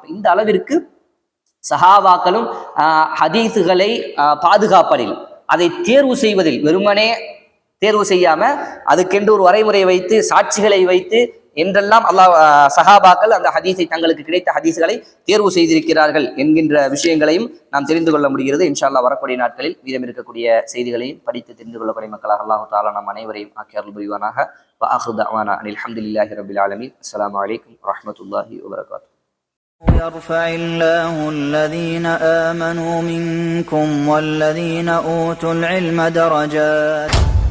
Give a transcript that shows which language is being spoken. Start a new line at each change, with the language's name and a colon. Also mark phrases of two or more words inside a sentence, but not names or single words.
Tamil: இந்த அளவிற்கு சஹாபாக்களும் ஹதீஸுகளை பாதுகாப்பதில், அதை தேர்வு செய்வதில், வெறுமனே தேர்வு செய்யாம அதுக்கென்று ஒரு வரைமுறை வைத்து சாட்சிகளை வைத்து என்றெல்லாம் சஹாபாக்கள் அந்த ஹதீஸை தங்களுக்கு கிடைத்த ஹதீஸுகளை தேர்வு செய்திருக்கிறார்கள் என்கின்ற விஷயங்களையும் நாம் தெரிந்து கொள்ள முடிகிறது.
Arabic: إن شاء الله
Tamil: வரக்கூடிய நாட்களில் மீதம் இருக்கக்கூடிய செய்திகளையும் படித்து தெரிந்து கொள்ளக்கூடிய மக்களாக
Arabic: الله تعالى
Tamil: நம் அனைவரையும் ஆக்கி அருள் புரிவானாக.
Arabic: وآخر دعوانا أن الحمد لله رب العالمين. السلام عليكم ورحمة الله وبركاته. يرفع الله الذين آمنوا منكم والذين أوتوا العلم درجات